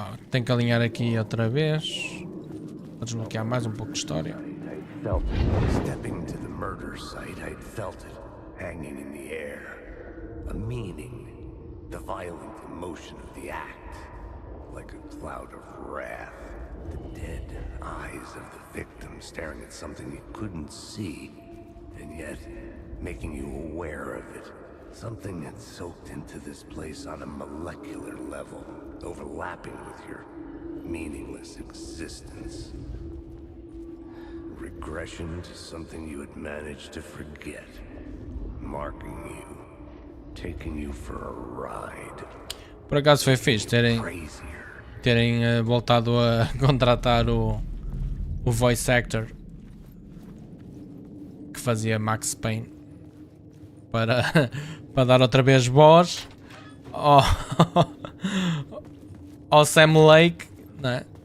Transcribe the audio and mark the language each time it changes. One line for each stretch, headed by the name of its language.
Portuguese: Tem que alinhar aqui outra vez. Vou desbloquear mais um pouco de história.
English: Stepping to the murder site, I'd felt it hanging in the air. A meaning, the violent emotion of the act, like a cloud of wrath. The dead eyes of the victim staring at something you couldn't see, and yet making you aware of it. Something had soaked into this place on a molecular level, overlapping with your meaningless existence. Regression to something you had managed to forget. Marking you. Taking you for a ride.
Portuguese: Por acaso foi fixe terem
English: Crazier.
Portuguese: voltado a contratar o o voice actor que fazia Max Payne para, para dar outra vez voz ao Sam Lake, não é?